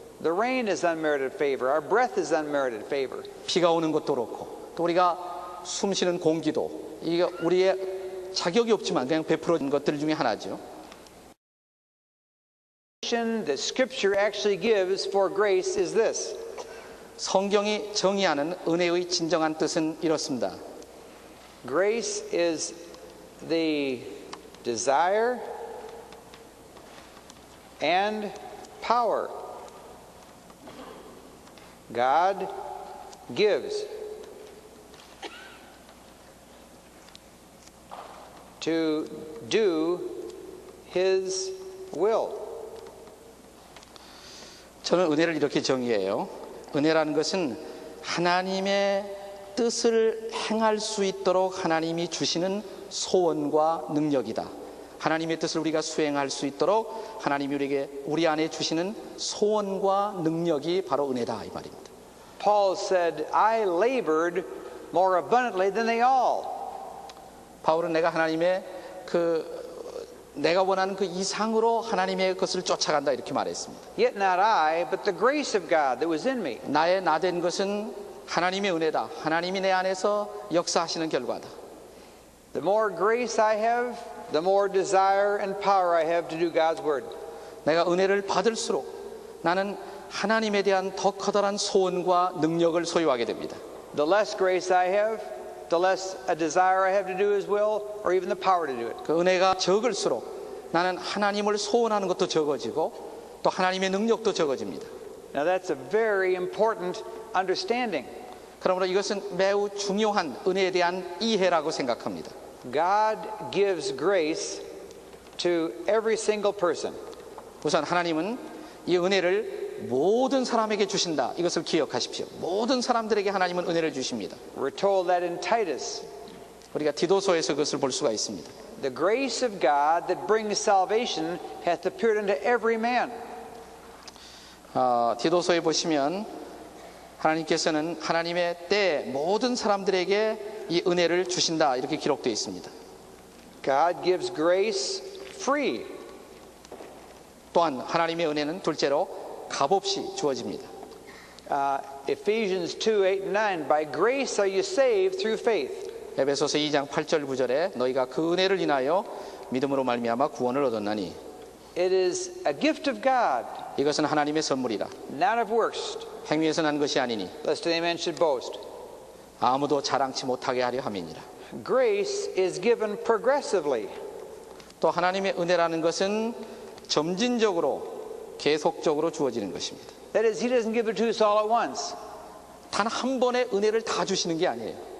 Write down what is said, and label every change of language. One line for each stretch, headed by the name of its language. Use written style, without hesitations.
English: The rain is unmerited favor. Our breath is unmerited favor.
Korean: 비가 오는 것도 그렇고 또 우리가 숨쉬는 공기도 이게 우리의 자격이 없지만 그냥 베풀어진 것들 중에 하나죠.
English: The Scripture actually gives for grace is this.
Korean: 성경이 정의하는 은혜의 진정한 뜻은 이렇습니다.
English: Grace is the desire and power God gives to do His will.
Korean: 저는 은혜를 이렇게 정의해요. 은혜라는 것은 하나님의 뜻을 행할 수 있도록 하나님이 주시는 소원과 능력이다. 하나님의 뜻을 우리가 수행할 수 있도록 하나님이 우리 안에 주시는 소원과 능력이 바로 은혜다 이 말입니다.
English: Paul said, I labored more abundantly than they all.
Korean: 바울은 내가 하나님의 내가 원하는 그 이상으로 하나님의 것을 쫓아간다 이렇게 말했습니다.
English: Yet not I, but the grace of God that was in me.
Korean: 나의 나된 것은 하나님의 은혜다. 하나님이 내 안에서 역사하시는 결과다.
English: The more grace I have, the more desire and power I have to do God's word.
Korean: 내가 은혜를 받을수록 나는 하나님에 대한 더 커다란 소원과 능력을 소유하게 됩니다.
English: The less grace I have, the less a desire I have to do His will, or even the power to do it.
Korean: 그 은혜가 적을수록 나는 하나님을 소원하는 것도 적어지고 또 하나님의 능력도 적어집니다.
English: Now that's a very important understanding.
Korean: 그러므로 이것은 매우 중요한 은혜에 대한 이해라고 생각합니다.
English: God gives grace to every single person.
Korean: 우선 하나님은 이 은혜를 모든 사람에게 주신다. 이것을 기억하십시오. 모든 사람들에게 하나님은 은혜를 주십니다.
English: We're told that in Titus.
Korean: 우리가 디도서에서 그것을 볼 수가 있습니다.
English: The grace of God that brings salvation hath appeared unto every man.
Korean: 디도서에 보시면 하나님께서는 하나님의 때에 모든 사람들에게 이 은혜를 주신다. 이렇게 기록되어 있습니다.
English: God gives grace free.
Korean: 또한 하나님의 은혜는 둘째로 값없이 주어집니다.
English: Ephesians 2, 8, and 9. By grace are you saved through faith.
Korean: 에베소서 2장 8절 9절에 너희가 그 은혜를 인하여 믿음으로 말미암아 구원을 얻었나니
English: It is a gift of God,
Korean: 이것은 하나님의 선물이라
English: not of works,
Korean: 행위에서 난 것이 아니니
English: lest any man should boast.
Korean: 아무도 자랑치 못하게 하려 함이니라.
English: Grace is given progressively.
Korean: 또 하나님의 은혜라는 것은 점진적으로 계속적으로 주어지는 것입니다.
English: That is, He doesn't give it to us all at once.
Korean: 단 한 번에 은혜를 다 주시는 게 아니에요.